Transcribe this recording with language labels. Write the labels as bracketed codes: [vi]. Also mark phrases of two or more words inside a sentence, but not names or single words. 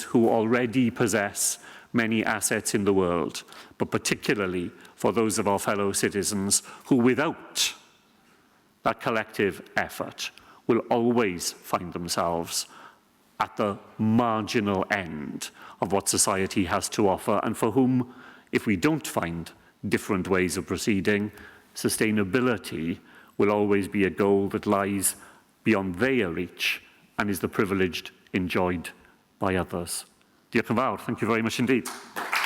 [en] who already possess many assets in the world, but particularly for those of our fellow citizens who, without that collective effort, will always find themselves at the marginal end of what society has to offer, and for whom, if we don't find different ways of proceeding, sustainability will always be a goal that lies beyond their reach and is the privilege enjoyed by others. [cy] Diolch yn fawr. [en] Thank you very much indeed.